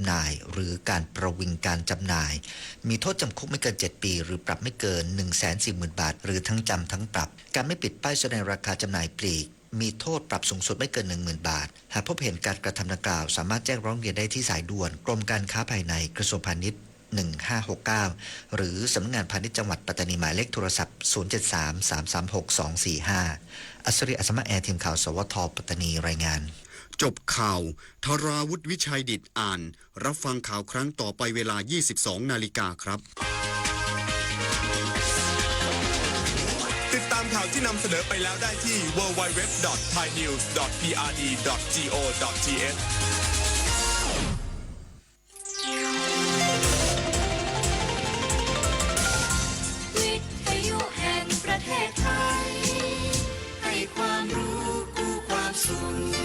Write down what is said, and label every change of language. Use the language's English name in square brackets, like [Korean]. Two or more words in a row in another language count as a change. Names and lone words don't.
[Thai] หน่ายหรือการประวิงการจำหน่ายมีโทษจำคุกไม่เกิน7ปีหรือปรับไม่เกิน 140,000 บาทหรือทั้งจำทั้งปรับการไม่ปิดป้ายแสดงราคาจำหน่ายปลีกมีโทษปรับสูงสุดไม่เกิน 10,000 บาทหากพบเห็นการกระทำดังกล่าวสามารถแจ้งร้องเรียนได้ที่สายด่วนกรมการค้าภายในกระทรวงพาณิชย์1569หรือสำนักงานพาณิชย์จังหวัดปัตตานีหมายเลขโทรศัพท์073-336-245อัศริ อัศมะแอร์ทีมข่าวสวทปัตตานีรายงาน จบข่าวธราวุฒิวิชัยดิษฐ์อ่านรับฟังข่าวครั้งต่อไปเวลา 22 นาฬิกาครับ ติดตามข่าวที่นำเสนอไปแล้วได้ที่ www.thainews.prd.go.th วิทยุแห่งประเทศไทยให้ความรู้กู้ความสุข